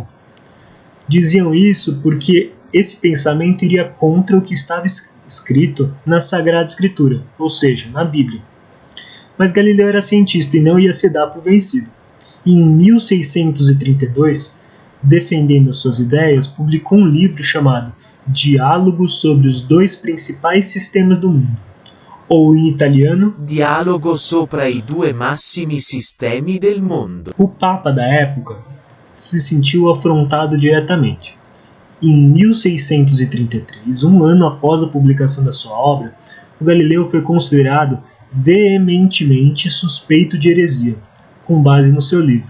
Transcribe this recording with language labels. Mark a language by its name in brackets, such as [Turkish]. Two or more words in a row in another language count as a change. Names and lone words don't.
[Portuguese] Diziam isso porque esse pensamento iria contra o que estava escrito na Sagrada Escritura, ou seja, na Bíblia. Mas Galileu era cientista e não ia se dar por vencido. E em 1632, defendendo as suas ideias, publicou um livro chamado Diálogos sobre os dois principais sistemas do mundo, ou em italiano Dialogo sopra i due massimi sistemi del mondo. O Papa da época se sentiu afrontado diretamente. Em 1633, um ano após a publicação da sua obra, o Galileu foi considerado veementemente suspeito de heresia, com base no seu livro.